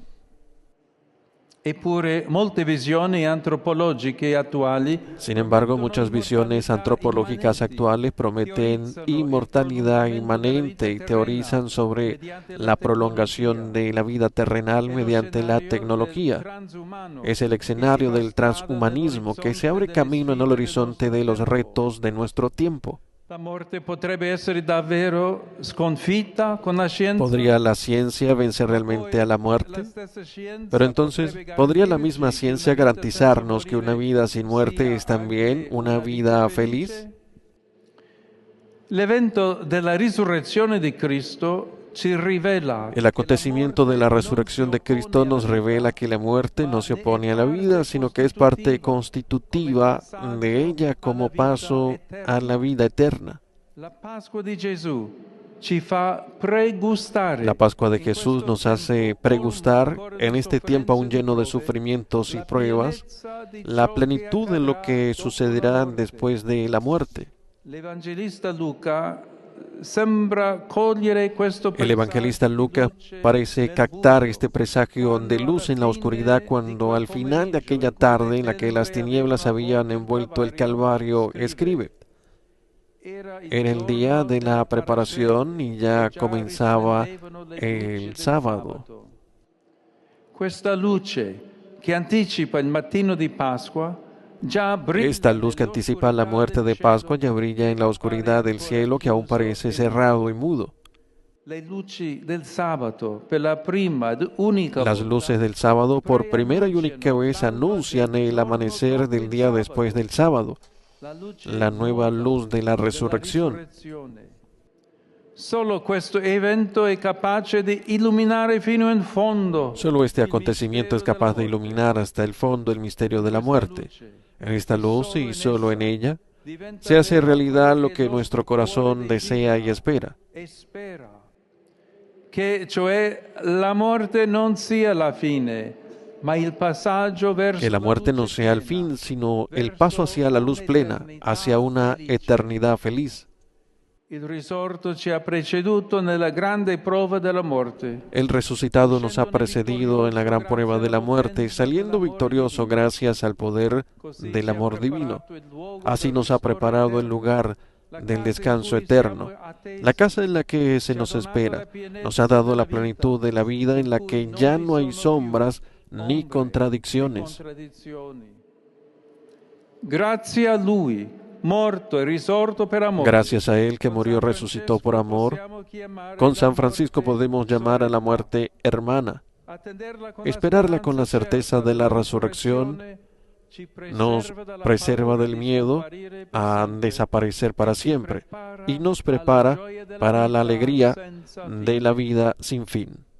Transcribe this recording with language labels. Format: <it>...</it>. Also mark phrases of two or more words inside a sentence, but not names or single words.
<it>Eppure molte visioni antropologiche attuali.</it> <es>Sin embargo, muchas visiones antropológicas actuales prometen inmortalidad inmanente y teorizan sobre la prolongación de la vida terrenal mediante la tecnología. Es el escenario del transhumanismo que se abre camino en el horizonte de los retos de nuestro tiempo.</es> <it>La morte potrebbe essere davvero sconfitta con la scienza.</it> <es>¿Podría la ciencia vencer realmente a la muerte? Pero entonces, ¿podría la misma ciencia garantizarnos que una vida sin muerte es también una vida feliz?</es> <it>L'evento della risurrezione di Cristo ci rivela</it> <es>El acontecimiento de la resurrección de Cristo nos revela que la muerte no se opone a la vida, sino que es parte constitutiva de ella como paso a la vida eterna.</es> <it>la Pasqua di Gesù ci fa pregustare.</it> <es>La Pascua de Jesús nos hace pregustar, en este tiempo aún lleno de sufrimientos y pruebas, la plenitud de lo que sucederá después de la muerte.</es> <it>L'Evangelista Luca sembra cogliere questo</it> <es>El evangelista Lucas parece captar este presagio de luz en la oscuridad cuando al final de aquella tarde en la que las tinieblas habían envuelto el Calvario escribe: era el día de la preparación y ya comenzaba el sábado.</es> <it>Questa luce che anticipa il mattino di Pasqua già brilla.</it> <es>Esta luz que anticipa la muerte de Pascua ya brilla en la oscuridad del cielo que aún parece cerrado y mudo.</es> <it>Le luci del sabato per la prima ed unica</it> <es>Las luces del sábado por primera y única vez anuncian el amanecer del día después del sábado, la nueva luz de la resurrección.</es> <it>Solo questo evento è capace di illuminare fino in fondo.</it> <es>Solo este acontecimiento es capaz de iluminar hasta el fondo el misterio de la muerte. En esta luz y solo en ella se hace realidad lo que nuestro corazón desea y espera.</es> <it>Che cioè la morte non sia la fine, ma il passaggio verso</it> <es>Que la muerte no sea el fin, sino el paso hacia la luz plena, hacia una eternidad feliz.</es> <it>Il risorto ci ha preceduto nella grande prova della morte.</it> <es>El resucitado nos ha precedido en la gran prueba de la muerte, saliendo victorioso gracias al poder del amor divino. Así nos ha preparado el lugar del descanso eterno, la casa en la que se nos espera. Nos ha dado la plenitud de la vida en la que ya no hay sombras ni contradicciones.</es> <it>Grazie a Lui, morto e risorto per amore.</it> <es>Gracias a Él que murió y resucitó por amor, con San Francisco podemos llamar a la muerte hermana. Esperarla con la certeza de la resurrección nos preserva del miedo a desaparecer para siempre y nos prepara para la alegría de la vida sin fin.</es>